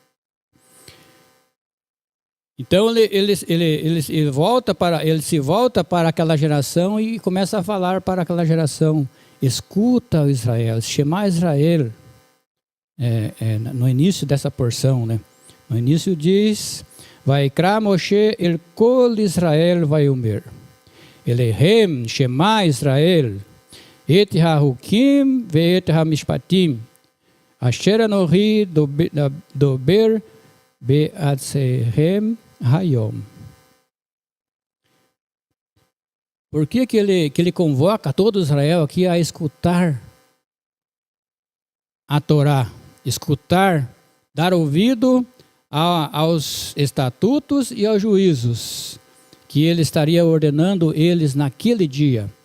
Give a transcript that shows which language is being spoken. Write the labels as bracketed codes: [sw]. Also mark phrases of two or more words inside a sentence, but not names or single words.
[pt] Então ele se volta para aquela geração e começa a falar para aquela geração: escuta, Israel, [he] שמע ישראל. [pt] No início dessa porção, né? No início diz: [he] ויקרא משה אל כל ישראל ויאמר אלהם שמע ישראל את החקים ואת המשפטים אשר אנכי דבר באזניכם היום. [pt] Por que ele convoca todo Israel aqui a escutar a Torá, escutar, dar ouvido aos estatutos e aos juízos que ele estaria ordenando eles naquele dia?